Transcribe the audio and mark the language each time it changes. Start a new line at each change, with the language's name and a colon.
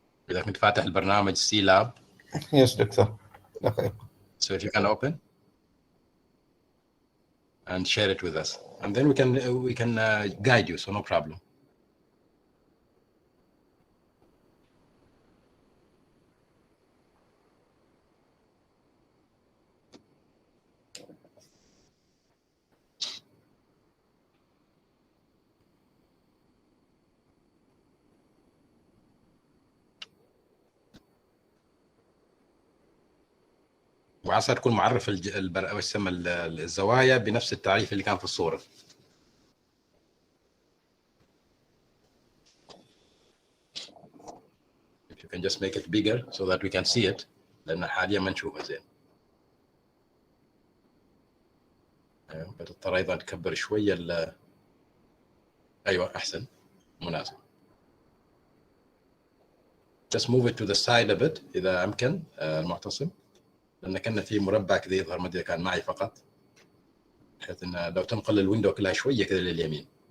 Arabic: إذا كنت فاتح البرنامج C Lab.
English: Yes, doctor. Okay. So if you can open and share it with us, and then we can guide you, so no problem.
Arabic: وعسى تكون معرف الزوايا بنفس التعريف اللي كان في الصورة.
English: If you can just make it bigger so that we can see it,
Arabic: لأن حاليا ما نشوفه زين. بتضطر أيضا تكبر شوية أيوة أحسن مناسب.
English: Just move it to the side a bit
Arabic: إذا أمكن المعتصم، لأن كان في مربع كذا يظهر، ما أدري كان معي فقط، بحيث إن لو تنقل الويندو كلها شوية كذا لليمين.